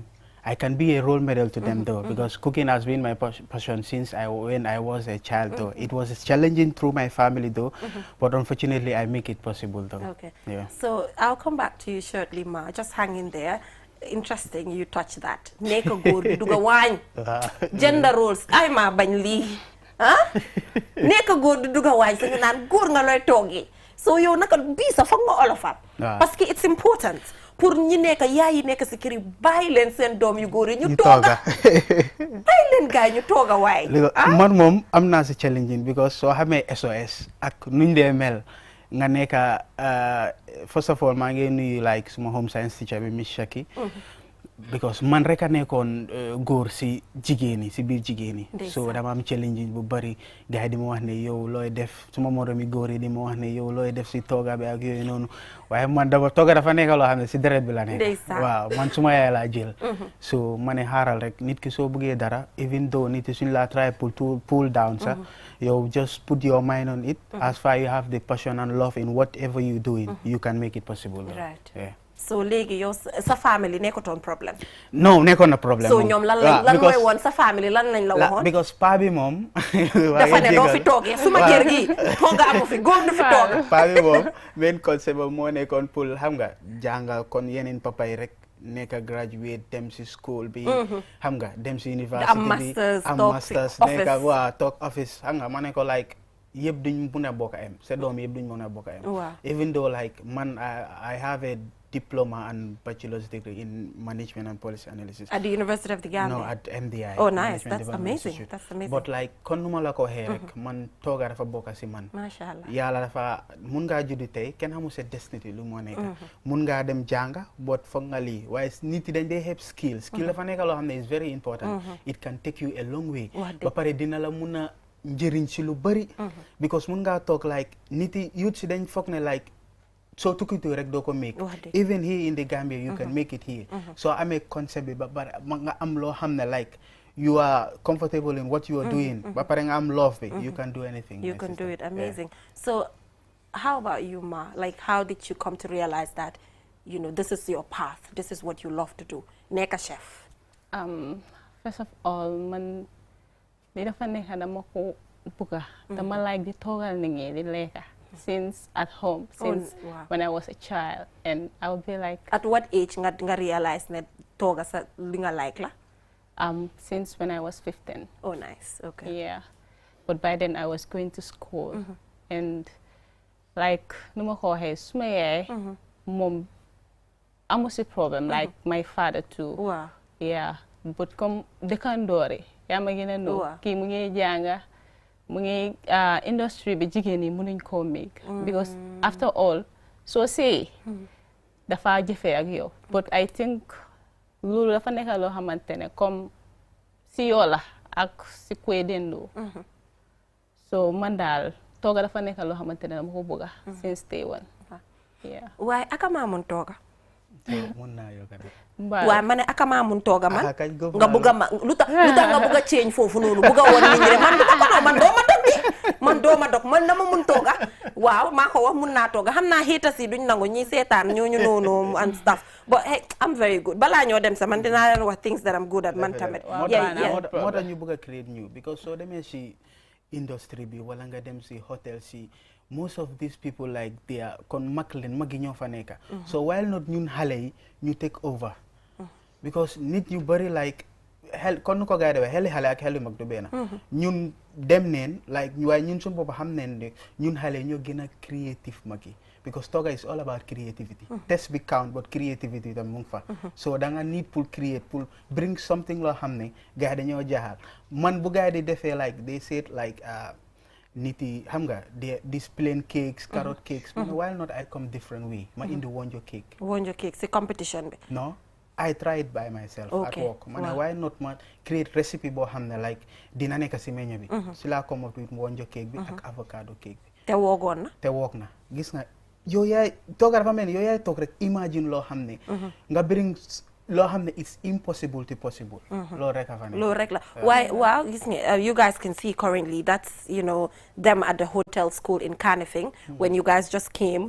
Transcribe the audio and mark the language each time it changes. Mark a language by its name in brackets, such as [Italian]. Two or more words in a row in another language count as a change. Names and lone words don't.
[English] I can be a role model to them though, because cooking has been my passion since when I was a child though. It was challenging through my family though, but unfortunately I make it possible though. Okay. Yeah. So I'll come back to you shortly, Ma. Just hang in there. Interesting, you touch that. [Wolof] Neka góor du duga waañ. [English] Gender roles. [Wolof] Ay ma bañ lii. Ah? Neka góor du duga waañ. Sa nga naan góor nga looy toogee. So yow naka bii sa foog nga olofal. [French] Parce que [English] it's important. [Wolof] Pour ñi nekk yaay yi nekk si kër yi bàyyi leen seen doom yu góor yi ñu tooga. Bàyyi leen gaay ñu tooga waay. Man moom am naa si [English] challenging because [Wolof] soo xamee SOS ak nuñ dee mel nga nekk [English] first of all [Wolof] maa ngi nuyu like suma [English] home science teacher [Wolof] bi Miss Shaki. Because man rek a nekkoon góor si jigéen ñi si biir jigéen ñi. So dama am challenging bu bari gars yi di ma wax ne yow looy def suma moromi góor yi di ma wax ne yow looy def si tooga bi ak yooyu noonu waaye man tooga dafa nekk loo xam ne si deret bi la nekk. waaw man suma yaay laa jël. So ma ne xaaral rek nit ki soo bëggee dara [English] even though [Wolof] nit ki suñ la [English] try pull down [Wolof] sax yow [English] just put your mind on it. As far you have the passion and love in whatever you doing you can make it possible. Right. Yeah. [Wolof] So léegi yow sa family nekkutoon problème. non nekkoon na problème. So ñoom lan mooy woon sa family lan lañ la waxoon. because paa bi moom. dafa ne doo fi toogee suma kër gi tooga amu fi góor du fi toog. paa bi moom [English] main concept [Wolof] moo nekkoon pour xam nga jàngal kon yeneen papa yi rek nekk graduate dem si school bi. xam nga dem si university bi am masters nekk waa toog office xam nga ma ne ko like yëpp duñ mun a bokk a am sa doom yëpp duñ mun a bokk a am. [English] even though like man I have a diploma and bachelor's degree in management and policy analysis. At the University of the Gambia? No, at MDI. Oh, nice. That's amazing. That's amazing. But like, [Wolof] kon numa la ko waxee rek man tooga dafa bokk si man. Mashallah. Yàlla dafa mun ngaa juddu tey kenn xamul sa destiny lu moo nekk. Mun ngaa dem jànga but foog nga lii waaye nit yi dañ dee xeeb skill. Skill dafa nekk loo xam ne [English] is very important. It can take you a long way. [Wolof] Ba pare dina la mun a njëriñ si lu bari. Because mun ngaa toog like nit yi youth si dañ foog ne like so tukkitu rek doo ko [English] make even here in the Gambia you can make it here. So I make concept [Wolof] bi ba pare nga am loo xam ne [English] like you are comfortable in what you are doing [Wolof] ba pare nga am [English] love bi you can do anything. You can do it. Amazing. So how about you, Ma? Like how did you come to realize that you know this is your path, this is what you love to do, [Wolof] nekk a [English] chef? First of all [Wolof] man li dafa nekk dama ko bëgga dama [English] like [Wolof] di toogal nit ñi di lekka [English] since at home, since when I was a child, and I would be like. At what age nga realize that [Wolof] toga sa li nga [English] like la? Since when I was 15. Oh, nice. Okay. Yeah, but by then I was going to school, and like [Wolof] numa ko waxee suma yaay mom amu si [English] problem like my father too. Wow. [Wolof] Yeah, but comme dëkkandoor yaa ma gën a know kii mu ngi jànga. Mungi industry bi jigéen yi mënuñ koo make [English] because after all [Wolof] soo see dafa jëfee ak yow [English] but I think [Wolof] loolu dafa nekk loo xamante ne comme si yoo la ak si kuy dendoo so man daal tooga dafa nekk loo xamante ne dama ko bëgga [English] since day one. Yeah. [Wolof] Waaye aka maa mun tooga? Mun naa yow waaye ma ne aka maa mun tooga man nga bëgga ma lu tax nga bëgga change foofu noonu bëgga woon nit ñi man man doo ma dog man dama mun tooga waaw maa ko wax mun naa tooga xam naa haters yi duñ nangu ñi seetaan ñooñu noonu [English] and stuff but hey I'm very good [Wolof] balaa ñoo dem sa man dinaa leen wax [English] things that I'm good at [Wolof] man tamit. moo tax ñu bëgg a [English] create new because [Wolof] soo demee si industry bi wala nga dem si hotel si [English] most of these people like they are [Wolof] kon mag leen mag yi ñoo fa nekka so [English] while not [Wolof] ñun xale yi ñu [English] take over because [Wolof] nit ñu bari like xel kon nu ko gars yi defee xeli xale ak xeli mag du benn ñun dem neen like waaye ñun suñu bopp xam neen ne ñun xale ñoo gën a creative mag yi because tooga [English] is all about creativity test [Wolof] bi [English] count but creativity [Wolof] tam mu ngi fa so da nga need pour create pour [English] bring something [Wolof] loo xam ne gars yi dañoo jaaxal man bu gars yi di defee [English] like they said like [Wolof] nit yi xam nga [English] these plain cakes carrot cakes [Wolof] man [English] why not I come different way [Wolof] ma indi wonjo cake si competition bi [English] no I try it by myself at work man why not ma create recipe [Wolof] boo xam ne [English] like [Wolof] dina nekk si [English] menu [Wolof] bi si laa [English] come up with wonjo cake [Wolof] bi ak [English] avocado cake bi [Wolof] te woogoon na te woog na gis nga yow yaay tooga dafa mel ni yow yaay toog rek imagine loo xam ne nga bring loo xam ne [English] it's impossible to possible. [Wolof] loolu rek a fa nekk. loolu rek la waaye waaw gis nga [English] you guys can see currently that's them at the hotel school in Kanifing when you guys just came.